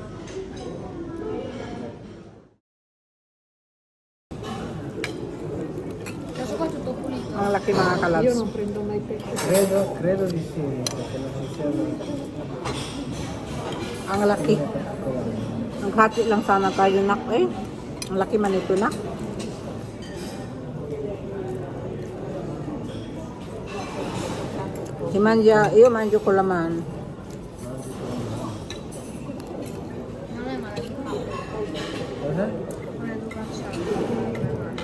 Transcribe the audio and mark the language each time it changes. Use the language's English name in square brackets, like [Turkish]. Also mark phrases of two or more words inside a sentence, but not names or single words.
[Italian] Questo qua è tutto pulito. [Filipino] Ang laki mga [Italian] Io [Filipino] kalabs. [Italian] non prendo mai pesce. Credo di sì, perché non ci siamo. [Filipino] Ang laki. Naghati lang sana tayo nak eh. Ang laki man ito nak. [Italian] Si Manja, io mangio con la mano. Non è male. Cosa? Non è educazione.